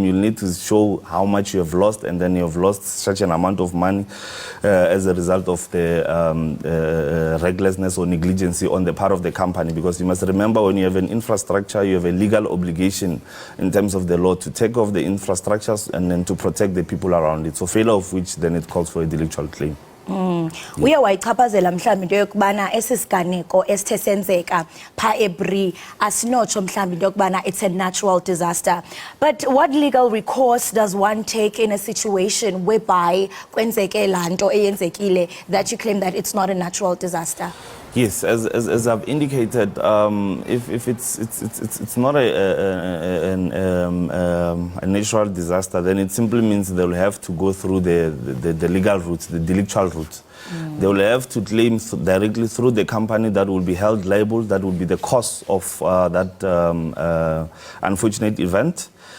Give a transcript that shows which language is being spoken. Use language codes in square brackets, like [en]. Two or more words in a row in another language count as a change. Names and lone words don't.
[en] You'll need to show how much you have lost, and then you have lost such an amount of money as a result of the recklessness or negligence on the part of the company. Because you must remember, when you have an infrastructure, you have a legal obligation in terms of the law to take off the infrastructures and then to protect the people around it. So failure of which, then it calls for a delictual claim. [xh] Uye wayichaphazela mhlawumbi into yokubana esisiganeko esithe senzeka pha eBri asinotsho mhlawumbi into yokubana [en] it's a natural disaster. But what legal recourse does one take in a situation whereby [xh] kwenzeke laa nto eyenzekile [en] that you claim that it's not a natural disaster? Yes, as I've indicated, if it's not a natural disaster, then it simply means they will have to go through the legal route, the delictual route. They will have to claim directly through the company that will be held liable, that will be the cause of that unfortunate event.